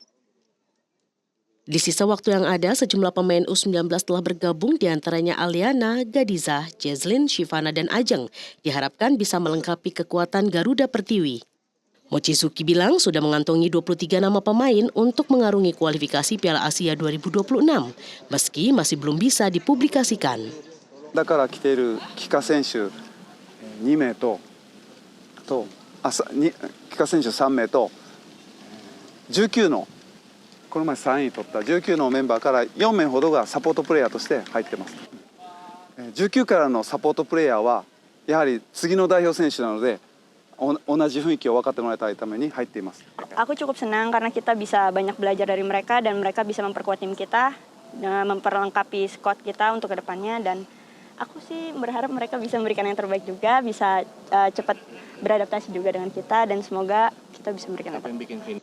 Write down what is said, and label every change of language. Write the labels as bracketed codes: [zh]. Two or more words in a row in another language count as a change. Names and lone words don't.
[id] Di sisa waktu yang ada, sejumlah pemain U19 telah bergabung, diantaranya Aliana, Gadiza, Jazlyn, Shivana, dan Ajeng. Diharapkan bisa melengkapi kekuatan Garuda Pertiwi. Mochizuki bilang sudah mengantongi 23 nama pemain untuk mengarungi kualifikasi Piala Asia 2026, meski masih belum bisa dipublikasikan. [ja] だから来ている帰化選手2名と帰化選手3名と19のこの前3位取った19のメンバーから4名ほどがサポートプレイヤーとして入ってます。19からのサポートプレイヤーはやはり次の代表選手なので同じ雰囲気を分かってもらいたいために入っています。 [id] Aku cukup senang karena kita bisa banyak belajar dari mereka dan mereka bisa memperkuat tim kita, memperlengkapi squad kita untuk kedepannya, dan aku sih berharap mereka bisa memberikan yang terbaik juga, bisa cepat beradaptasi juga dengan kita, dan semoga kita bisa memberikan yang terbaik.